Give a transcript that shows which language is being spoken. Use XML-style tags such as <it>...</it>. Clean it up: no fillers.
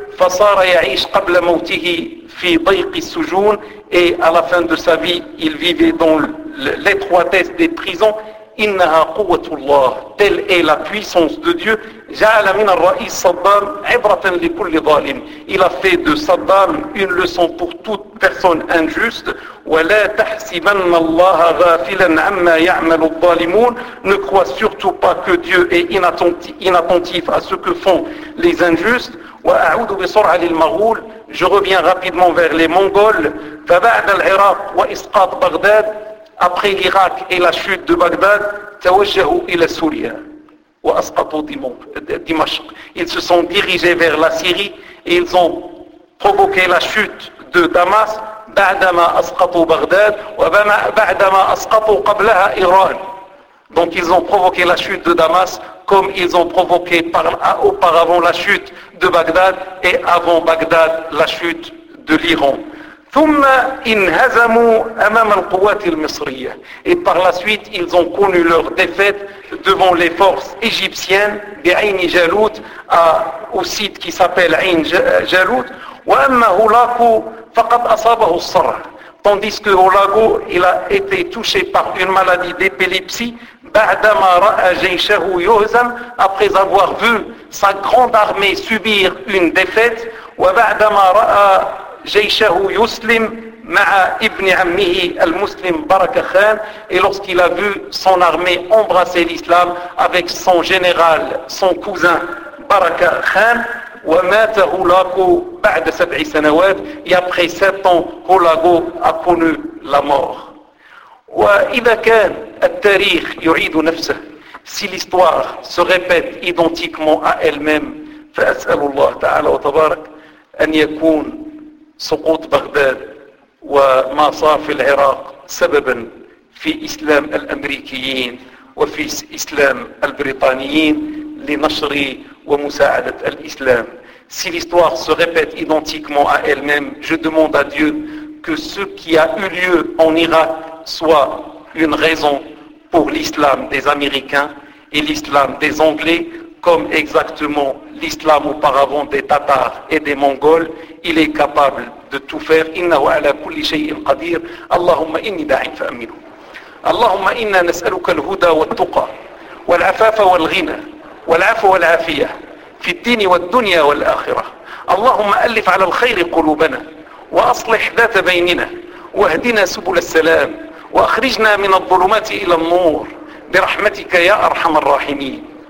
<ar>فصار يعيش قبل موته في ضيق السجون.</ar> <fr>Et à la fin de sa vie, il vivait dans l'étroitesse des prisons.</fr> <ar>إنها قوة الله.</ar> <fr>Telle est la puissance de Dieu.</fr> <ar>جعل من الرئيس صدام عبرة لكل ظالم.</ar> <fr>Il a fait de Saddam une leçon pour toute personne injuste.</fr> <ar>ولا تحسبن الله غافلا عما يعمل الظالمون.</ar> <fr>Ne crois surtout pas que Dieu est inattentif à ce que font les injustes.</fr> <ar>وأعود بسرعة للمغول.</ar> <fr>Je reviens rapidement vers les Mongols.</fr> <ar>فبعد العراق وإسقاط بغداد.</ar> <fr>Après l'Irak et la chute de Bagdad,</fr> <ar>توجهوا إلى سوريا وأسقطوا دمشق.</ar> <fr>Ils se sont dirigés vers la Syrie et ils ont provoqué la chute de Damas.</fr> <ar>بعدما أسقطوا بغداد وبعدما أسقطوا قبلها إيران.</ar> <fr>Donc ils ont provoqué la chute de Damas comme ils ont provoqué auparavant la chute de Bagdad et avant Bagdad la chute de l'Iran.</fr> <ar>ثم انهزموا امام القوات المصريه.</ar> <fr>Et par la suite ils ont connu leur défaite devant les forces égyptiennes بعين جالوت au site qui s'appelle عين جالوت.</fr> <ar>واما هولاكو فقد اصابه الصرع.</ar> <fr>Tandis que هولاكو il a été touché par une maladie d'épilepsie</fr> <ar>بعدما راى جيشه يهزم.</ar> <fr>Après avoir vu sa grande armée subir une défaite</fr> <ar>وبعدما راى جيشه يسلم ابن عمه المسلم بركة خان</ar> <fr>et lorsqu'il a vu son armée embrasser l'islam avec son général son cousin بركة خان</fr> <ar>ومات هولاكو بعد سبع سنوات</ar> <fr>et après sept ans هولاكو a connu la mort.</fr> <ar>وإذا كان التاريخ يعيد نفسه</ar> <fr>si l'histoire se répète identiquement à elle-même</fr> <ar>فأسأل الله تعالى وتبارك أن يكون سقوط بغداد وما صار في العراق سببا في إسلام الأمريكيين وفي إسلام البريطانيين لنشر ومساعدة الإسلام.</ar> <fr>Si l'histoire se répète identiquement à elle-même, je demande à Dieu que ce qui a eu lieu en Irak soit une raison pour l'islam des Américains et l'islam des Anglais, comme exactement l'islam auparavant des Tatars et des Mongols. Il est capable de tout faire.</fr> <ar>إنه على كل شيء قدير. اللهم إني داع فأمنه. اللهم إنا نسألك الهدى والتقى والعفاف والغنى والعفو والعافية في الدين والدنيا والآخرة. اللهم ألف على الخير قلوبنا وأصلح ذات بيننا واهدنا سبل السلام وأخرجنا من الظلمات إلى النور برحمتك يا أرحم الراحمين.</ar>